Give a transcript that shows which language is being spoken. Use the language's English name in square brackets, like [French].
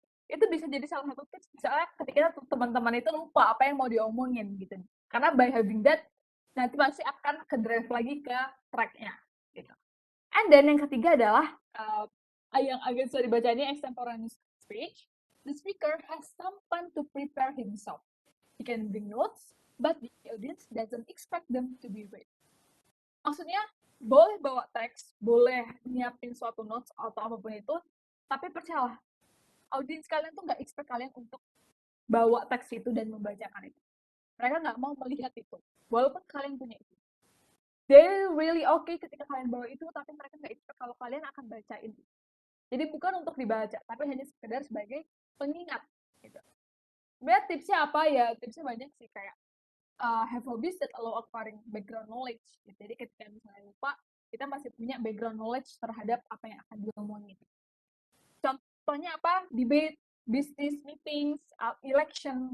[Indonesian] Itu bisa jadi salah satu tips misalnya ketika teman-teman itu lupa apa yang mau diomongin gitu. Karena [English] by having that [Indonesian] nanti masih akan ke drive lagi ke track-nya gitu. And then yang ketiga adalah yang agak susah dibaca ini extemporaneous speech. [English] The speaker has some time to prepare himself. He can bring notes, but the audience doesn't expect them to be read. [Indonesian] Maksudnya boleh bawa teks, boleh nyiapin suatu notes atau apapun itu, tapi percayalah, audiens kalian tuh nggak expect kalian untuk bawa teks itu dan membacakan itu. Mereka nggak mau melihat itu, walaupun kalian punya itu. [English] They really okay [Indonesian] ketika kalian bawa itu, tapi mereka nggak expect kalau kalian akan bacain itu. Jadi bukan untuk dibaca, tapi hanya sekedar sebagai pengingat. Gitu. Sebenarnya tipsnya apa ya? Tipsnya banyak sih, kayak [English] have hobbies that allow acquiring background knowledge. [Indonesian] Gitu. Jadi ketika misalnya lupa, kita masih punya background knowledge terhadap apa yang akan diomongin. Contohnya apa? [English] Debate, business meetings, election.